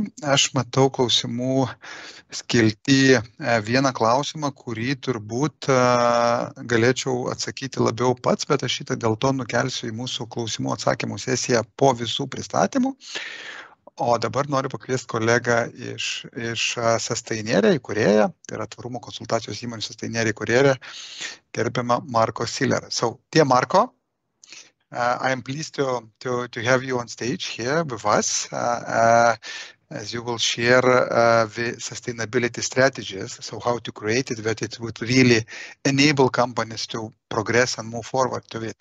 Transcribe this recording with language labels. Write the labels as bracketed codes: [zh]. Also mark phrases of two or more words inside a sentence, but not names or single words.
[lt] Aš matau klausimų skilti vieną klausimą, kurį turbūt galėčiau atsakyti labiau pats, bet aš šitą dėl to nukelsiu į mūsų klausimų atsakymų sesiją po visų pristatymų. O dabar noriu pakviesti kolegą iš Sustainere įkūrėją, tai yra tvarumo konsultacijos įmonių Sustainere įkūrėją, gerbiamą Marko Sillerą. [en] So, dear Marko, I am pleased to have you on stage here with us as you will share the sustainability strategies, so how to create it, that it would really enable companies to progress and move forward to it.